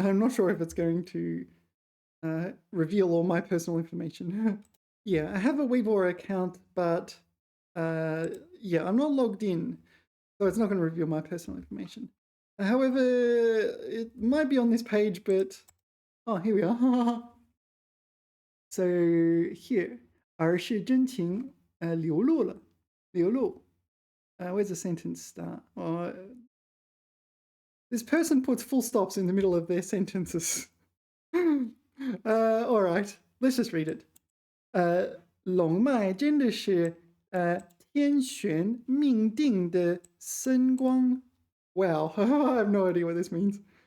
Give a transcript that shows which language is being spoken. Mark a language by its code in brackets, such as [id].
[en] I'm not sure if it's going to reveal all my personal information. Yeah, I have a Weibo account, but yeah, I'm not logged in, so it's not going to reveal my personal information. However, it might be on this page, but oh, here we are. So here, [zh] 而是真情流露了，流露. [en] Where's the sentence start? This person puts full stops in the middle of their sentences. All right, let's just read it. [zh] 龙脉真的是天选命定的圣光. [en] Wow, I have no idea what this means.